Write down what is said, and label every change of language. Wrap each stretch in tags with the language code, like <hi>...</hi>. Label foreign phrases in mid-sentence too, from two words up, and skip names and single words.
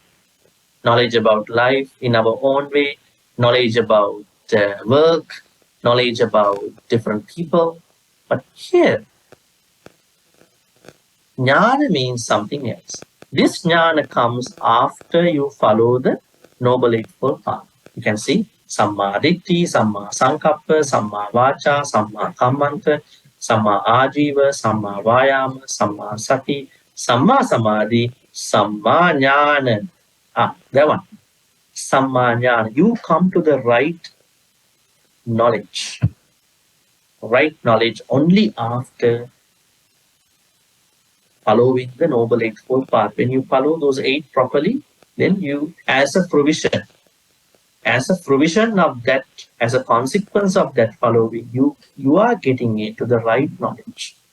<en>Knowledge about life in our own way, knowledge about work, knowledge about different people. But here, Jnana means something else. This Jnana comes after you follow the Noble Eightfold Path. You can see</en> <pi>Samma Ditti, Samma Sankappa, Samma Vacha, Samma Kammanta, Samma Ajiva, Samma Vayama, Samma Sati, Samma Samadhi, Samma Jnana.</pi> <en>That one.</en> <pi>Samma Jnana.</pi> <en>You come to the right knowledge. Right knowledge only after following the Noble Eightfold Path. When you follow those 8 properly, then you, as a provision of that, as a consequence of that following, you are getting into the right knowledge.</en>